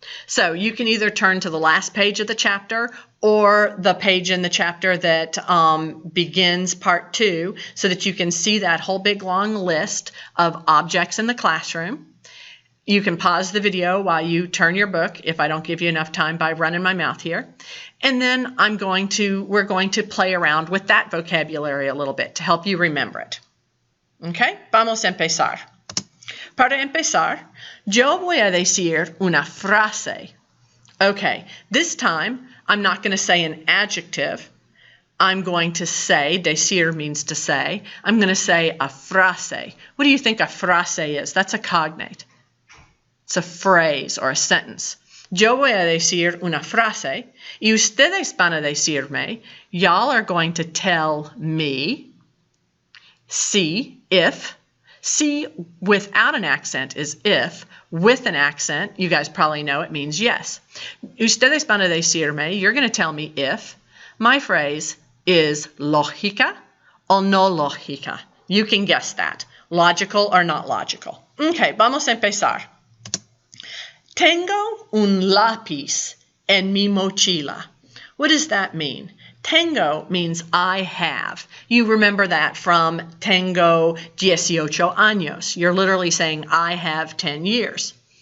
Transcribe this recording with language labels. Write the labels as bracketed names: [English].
[English] So you can either turn to the last page of the chapter or the page in the chapter that begins part 2 so that you can see that whole big long list of objects in the classroom. You can pause the video while you turn your book if I don't give you enough time by running my mouth here. And then we're going to play around with that vocabulary a little bit to help you remember it. [Spanish] Okay, vamos a empezar. Para empezar, yo voy a decir una frase. [English] Okay, this time I'm not going to say an adjective. I'm going to say, decir means to say, I'm going to say a [Spanish] frase. [English] What do you think a frase is? That's a cognate. It's a phrase or a sentence. [Spanish] Yo voy a decir una frase, y ustedes van a decirme, [English] y'all are going to tell me, [Spanish] si, [English] if. Si without an accent is if. With an accent, you guys probably know it means yes. [Spanish] Ustedes van a decirme, [English] you're going to tell me if. My phrase is [Spanish] lógica o no lógica. [English] You can guess that. Logical or not logical. Okay, [Spanish] vamos a empezar. Tengo un lápiz en mi mochila. What does that mean? [English] Tengo means I have. You remember that from [Spanish] tengo 18 años. [English] You're literally saying I have 10 years.